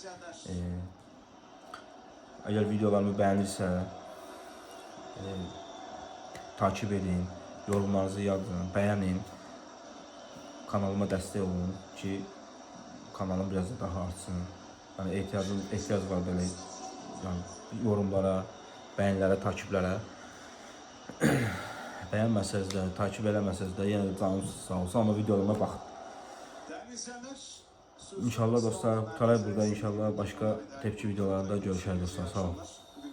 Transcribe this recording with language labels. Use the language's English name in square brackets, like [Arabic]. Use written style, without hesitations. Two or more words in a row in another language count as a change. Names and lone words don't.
[Azerbaijani] Əgər videolarımı bəyənirsə, [Turkish] takip edin, yorumlarınızı yazın, [Azerbaijani] bəyənin, kanalıma dəstək olun ki kanalım biraz da daha artsın. Yani ehtiyac var belə yani yorumlara, bəyənlərə, takiplərə. Bəyənməsəz də, takip eləməsəz də yenə də canınız sağ olsun, amma videolarıma baxın. İnşallah dostlar, qutaray burada inşallah [Turkish] başka tepki videolarında görüşürüz [Azerbaijani] dostlar, sağ olun.